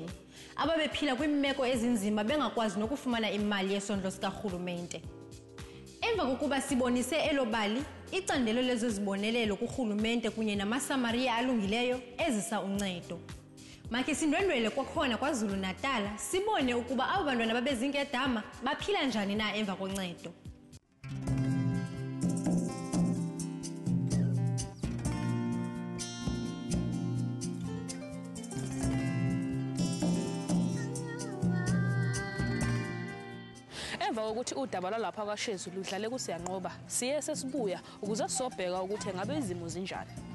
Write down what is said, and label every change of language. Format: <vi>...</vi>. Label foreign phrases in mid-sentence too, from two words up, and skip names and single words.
<xh>Ababephila kwimeko ezinzima bengakwazi nokufumana imali yesondlo sikarhulumente. Emva kokuba sibonise elobali, icandelo lezozibonelelo kurhulumente kunye namasamariya alungileyo ezisa uncedo. Makhe sindwendwele kwakhona kwaZulu Natal, sibone ukuba abo bantwana babezinkedama baphila njani na emva koncedo.</xh> <zu>Emva kokuthi udaba lalapha kwaShezi ludlale kuSiyayinqoba, siye sesibuya ukuze sobheka ukuthi ngabe izimo zinjani.</zu>